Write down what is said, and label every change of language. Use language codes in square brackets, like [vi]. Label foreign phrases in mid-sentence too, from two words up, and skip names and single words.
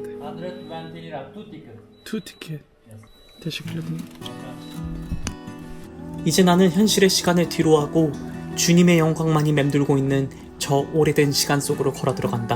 [en] 120 lira, two tickets. Two ticket. [tr] teşekkür ederim. [ko] 이제 나는 현실의 시간을 뒤로하고 주님의 영광만이 맴돌고 있는 저 오래된 시간 속으로 걸어 들어간다.